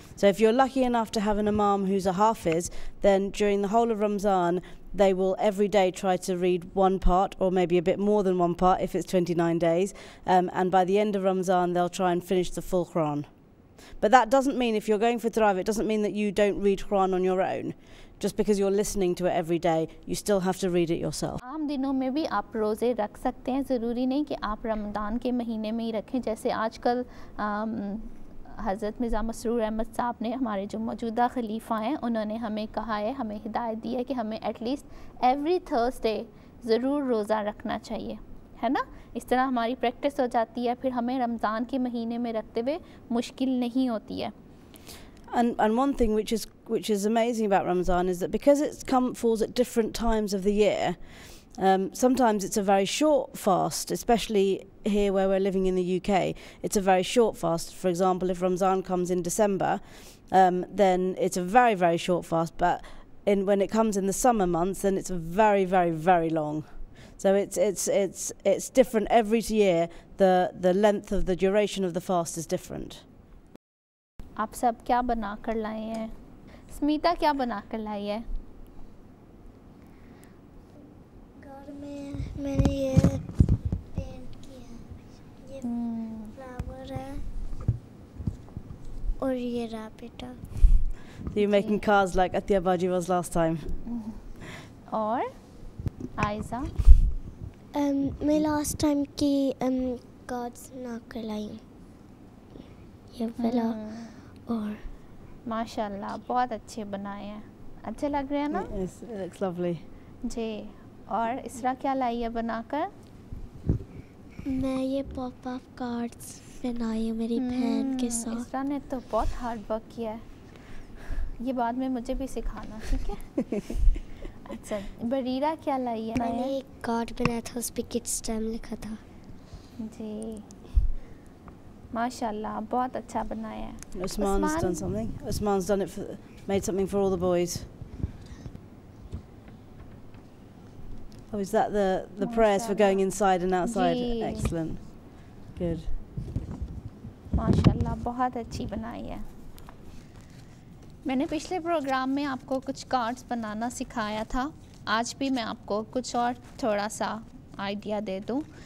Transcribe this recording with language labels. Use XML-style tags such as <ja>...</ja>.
<en>So if you're lucky enough to have an imam who's a hafiz, then during the whole of Ramzan they will every day try to read one part, or maybe a bit more than one part if it's 29 days, and by the end of Ramzan they'll try and finish the full Quran. But that doesn't mean, if you're going for Tarawih, it doesn't mean that you don't read Quran on your own. Just because you're listening to it every day, you still have to read it yourself.</en> <hi>आम दिनों में भी आप रोज़े रख सकते हैं, ज़रूरी नहीं कि आप रमज़ान के महीने में ही रखें। जैसे आजकल हज़रत मिर्ज़ा मसरूर अहमद साहब ने, हमारे जो मौजूदा खलीफा हैं, उन्होंने हमें कहा है, हमें हिदायत दी है कि हमें एटलीस्ट एवरी थर्सडे ज़रूर रोज़ा रखना चाहिए, है ना। इस तरह हमारी प्रैक्टिस हो जाती है, फिर हमें रमज़ान के महीने में रखते हुए मुश्किल नहीं होती है।</hi> <en>And one thing which is amazing about Ramzan is that because it falls at different times of the year, Sometimes it's a very short fast, especially here where we're living in the UK. It's a very short fast. For example, if Ramzan comes in December, then it's a very, very short fast. But when it comes in the summer months, then it's a very, very, very long. So it's different every year. The length of the duration of the fast is different.</en> <hi>आप सब क्या बना कर लाए हैं? स्मिता क्या बना कर लाई है? घर में मैंने ये पेंट किया, ये फ्लावर है और ये रैबिट है.</hi> <en>So you're making cars like Atiya Baji was last time.</en> <hi>और आयजा? मैं लास्ट टाइम की कार्ड्स बना कर लाई हूँ. ये वाला और माशाल्लाह बहुत अच्छे बनाए हैं. अच्छे लग रहे हैं ना?</hi> <en>Yes, it looks lovely.</en> <hi>जी. और इसरा क्या लाई है बनाकर? मैं ये पॉप अप कार्ड्स बनाई हूँ मेरी बहन के साथ. इसरा ने तो बहुत हार्ड वर्क किया है. ये बाद में मुझे भी सिखाना, ठीक है? अच्छा, बरीरा क्या लाई है? मैंने एक कार्ड बनाया था, उस पे किड स्टेम लिखा था. जी माशाल्लाह बहुत अच्छा बनाया है.</hi> <en>Usman's done something. Usman's done it made something for all the boys. Oh, is that the prayers for going inside and outside?</en> <hi>Ji.</hi> <en>Excellent. Good.</en> <hi>माशाल्लाह बहुत अच्छी बनाई है. मैंने पिछले प्रोग्राम में आपको कुछ कार्ड्स बनाना सिखाया था. आज भी मैं आपको कुछ और थोड़ा सा आइडिया दे दूं.</hi>